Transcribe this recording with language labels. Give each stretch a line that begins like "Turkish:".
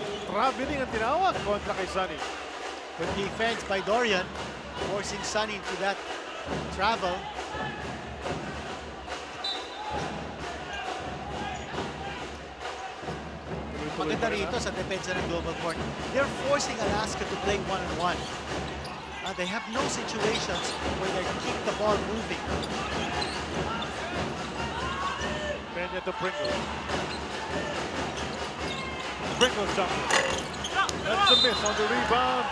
Filipino: Traveling ang tinawag kontra kay Sonny.
English: Good defense by Dorian, forcing Sonny into that travel.
Filipino: Maganda rito sa depensa ng GlobalPort.
English: They're forcing Alaska to play one-on-one. They have no situations where they keep the ball moving. Peña to Pringle. Pringle's jumper. That's a miss on the rebound.